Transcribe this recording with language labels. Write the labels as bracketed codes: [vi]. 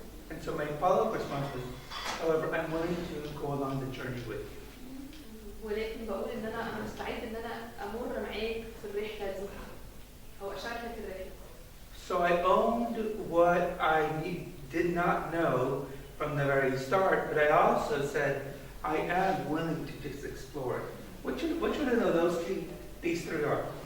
[en] And so my follow-up response was, however, I'm willing to go along the journey with you. [ar] ولكن بقول ان انا مستعد ان انا امر معاك في الرحله دي او اشاركك الرحله. [en] So I owned what I did not know from the very start, but I also said I am willing to just explore it. What should I know these three are?